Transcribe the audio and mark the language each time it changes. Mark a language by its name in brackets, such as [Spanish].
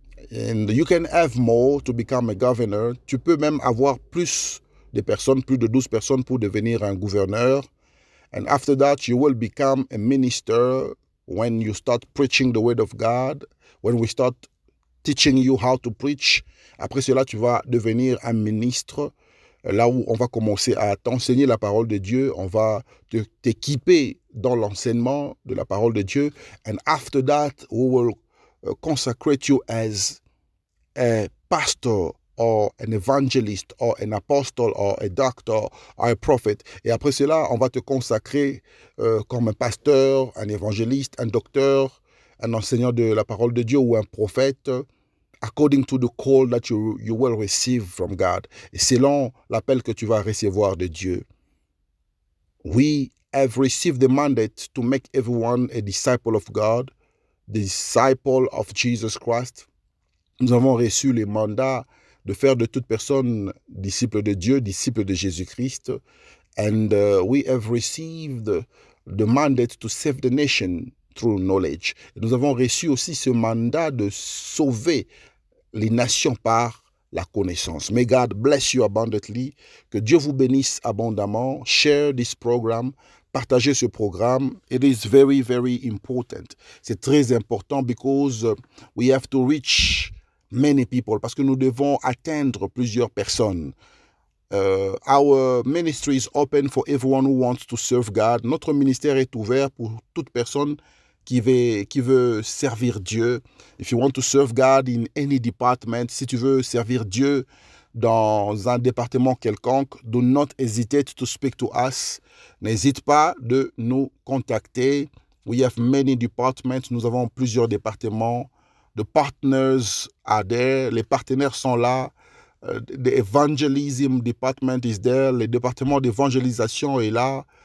[English] And you can have more to become a governor. [French] Tu peux même avoir plus de personnes, plus de 12 personnes pour devenir un gouverneur. [English] And after that, you will become a minister when you start preaching the word of God, when we start teaching you how to preach. [French] Après cela, tu vas devenir un ministre, là où on va commencer à t'enseigner la parole de Dieu. On va t'équiper dans l'enseignement de la parole de Dieu. [English] And after that, we will consecrate you as a pastor or an evangelist or an apostle or a doctor or a prophet. [French] Et après cela, on va te consacrer comme un pasteur, un évangéliste, un docteur, un enseignant de la parole de Dieu ou un prophète, [English] according to the call that you will receive from God, [French] et selon l'appel que tu vas recevoir de Dieu. [English] We have received the mandate to make everyone a disciple of God, the disciple of Jesus Christ. [French] Nous avons reçu le mandat de faire de toute personne disciple de Dieu, disciple de Jésus-Christ, [English] and we have received the mandate to save the nation through knowledge. [French] Et nous avons reçu aussi ce mandat de sauver les nations par la connaissance. [English] May God bless you abundantly. [French] Que Dieu vous bénisse abondamment. [English] Share this program. [French] Partagez ce programme. [English] It is very, very important. [French] C'est très important [English] because we have to reach many people. [French] Parce que nous devons atteindre plusieurs personnes. [English] Our ministry is open for everyone who wants to serve God. [French] Notre ministère est ouvert pour toute personne qui veut servir Dieu. [English] If you want to serve God in any department, [French] si tu veux servir Dieu dans un département quelconque, [English] do not hesitate to speak to us. [French] N'hésite pas de nous contacter. [English] We have many departments. [French] Nous avons plusieurs départements. [English] The partners are there. [French] Les partenaires sont là. [English] The evangelism department is there. [French] Le département d'évangélisation est là.